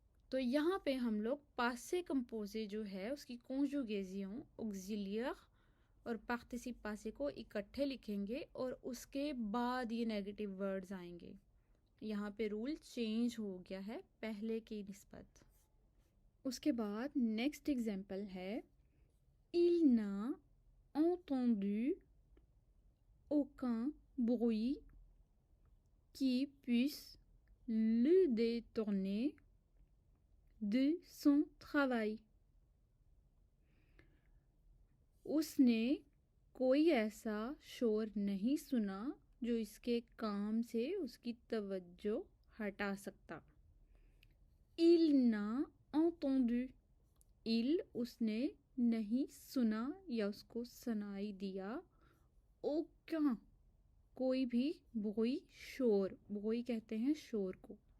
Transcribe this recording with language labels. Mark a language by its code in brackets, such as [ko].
[hi] तो यहाँ पे हम लोग पासे कंपोजे जो है उसकी कॉन्जुगेजियों ऑक्सिलियर और पार्टिसिप पासे को इकट्ठे लिखेंगे और उसके बाद ये नेगेटिव वर्ड्स आएंगे। यहाँ पे रूल चेंज हो गया है पहले की निस्बत। उसके बाद नेक्स्ट एग्जाम्पल है [fr] il n'a entendu aucun bruit qui puisse le détourner de son travail। [hi] उसने कोई ऐसा शोर नहीं सुना जो इसके काम से उसकी तवज्जो हटा सकता। [fr] il n'a entendu, [hi] il उसने नहीं सुना या उसको सुनाई दिया, aucun कोई भी, bruit शोर, bruit कहते हैं शोर को।